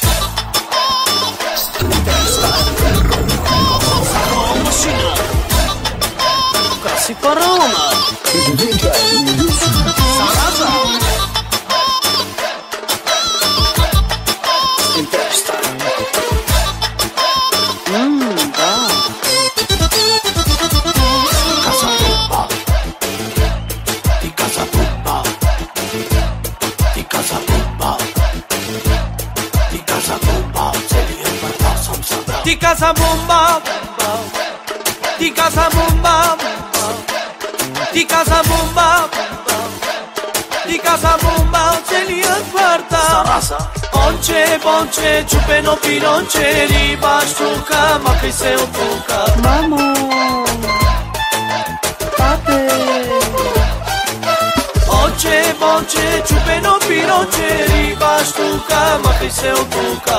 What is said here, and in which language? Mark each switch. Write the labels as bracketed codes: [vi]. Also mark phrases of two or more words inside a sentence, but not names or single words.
[bg] Захова машина Краси Фараона Зараза Интересно. Да. Casa Bomba. Di Casa Bomba. Di Casa Bomba. Di Casa Bomba. Целият квартал съм събрал. Di Casa Bomba. Di Casa Bomba. Di Casa Bomba. Di Casa Bomba. Целият квартал. Зараза. Бонче, бонче, чупено пиронче, риба, штука, махай се от тука. Мамо, папе. Бонче, бонче, чупено пиронче, риба, штука, махай се от тука.